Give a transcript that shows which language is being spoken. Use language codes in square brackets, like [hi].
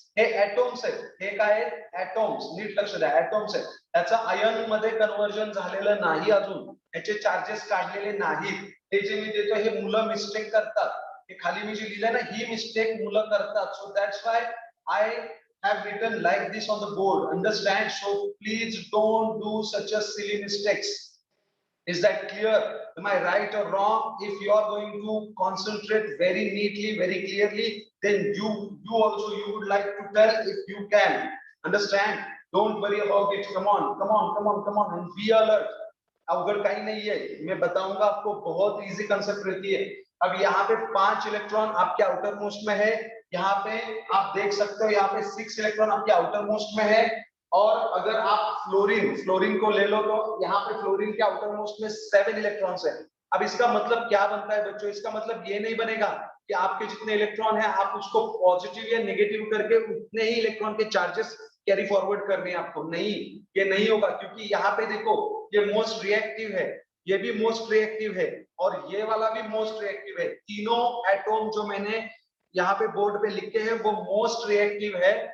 [mr] हे ऍटॉम्स आहेत, हे काय आहेत? ऍटॉम्स, नीट लक्ष द्या, ऍटॉम्स आहेत, त्याचं आयन मध्ये कन्वर्जन झालेलं नाही अजून, याचे चार्जेस काढलेले नाहीत, हे जे मी देतो हे मुलं मिस्टेक करतात, हे खाली मी जे लिहिलंय ना, ही मिस्टेक मुलं करतात, [en] So that's why I have written like this on the board, understand? So please don't do such a silly mistakes, is that clear? Am I right or wrong? If you are going to concentrate very neatly, very clearly, then you also you would like to tell if you can, understand? Don't worry about it, come on and be alert, [hi] अवगढ़ कहीं नहीं है, मैं बताऊंगा आपको, बहुत easy concept रहती है। अब यहाँ पे 5 इलेक्ट्रॉन आपके आउटर मोस्ट में है, यहाँ पे आप देख सकते हो, यहाँ पे 6 इलेक्ट्रॉन आपके आउटर मोस्ट में है, और अगर आप फ्लोरीन को ले लो तो यहाँ पे फ्लोरीन के आउटर मोस्ट में 7 इलेक्ट्रॉन्स है। अब इसका मतलब क्या बनता है बच्चों? इसका मतलब ये नहीं बनेगा कि आपके जितने इलेक्ट्रॉन है आप उसको पॉजिटिव या नेगेटिव करके उतने ही इलेक्ट्रॉन के चार्जेस कैरी फॉरवर्ड करने हैं आपको, नहीं, ये नहीं होगा, क्योंकि यहाँ पे देखो ये मोस्ट रिएक्टिव है, ये भी मोस्ट रिएक्टिव है, और ये वाला भी मोस्ट रिएक्टिव है, तीनों एटॉम जो मैंने यहाँ पे बोर्ड पे लिखे हैं वो मोस्ट रिएक्टिव है।